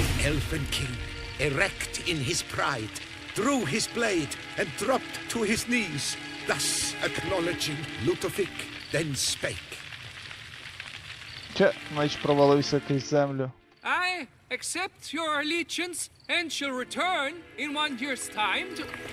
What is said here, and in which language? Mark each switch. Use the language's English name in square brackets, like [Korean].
[English] Elfin king, erect in his pride, drew his blade and dropped to his knees, thus acknowledging Ludovic, then spake. [Ukrainian] Че, меч провалився крізь землю. [English] I accept your allegiance and shall return in 1 year's time to...